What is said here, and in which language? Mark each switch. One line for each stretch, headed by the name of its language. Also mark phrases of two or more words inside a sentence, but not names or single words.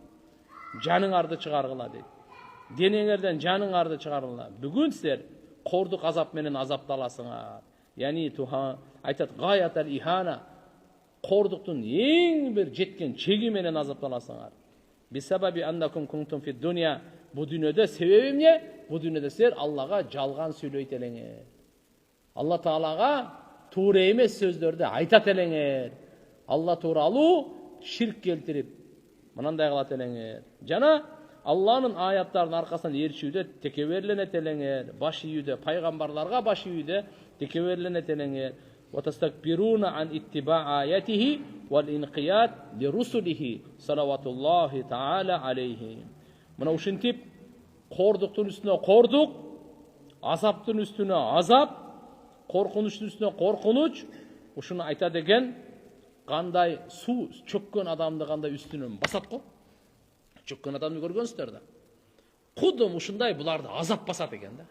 Kyrgyz: Жаныңарды чыгаргыла дейт. Денеңерден жаныңарды чыгаргыла. Бүгүн силер кордук азап менен азапталасыңар. Яни туха айтат
Arabic: غاية الإهانة.
Kyrgyz: Кордуктун эң бир жеткен чеги менен азапталасыңар.
Arabic: بسبب أنكم كنتم في الدنيا.
Kyrgyz: Бу дүйнөдө себеби эмне? Бу дүйнөдө силер Аллага жалган сүйлөйт элеңер. Алла Таалага туура эмес сөздөрдү айтат элеңер. Алла тууралуу ширк келтирип, мынандай кылат элеңер. Жана Алланын аяттарынын аркасынан ээрчүүдө текеберленет элеңер. Баш ийүүдө, пайгамбарларга баш ийүүдө текеберленет элеңер.
Arabic: وتستكبرون عن اتباع آياته والانقياد لرسله صلوات الله تعالى عليه.
Kyrgyz: Мына ушинтип кордуктун үстүнө кордук, азаптын үстүнө азап, коркунучтун үстүнө коркунуч, ушуну айтат экен. Кандай суу чөккөн адамды кандай үстүнөн басат го? Чөккөн адамды көргөнсүздөр да. Кудум ушундай буларды азап басат экен да.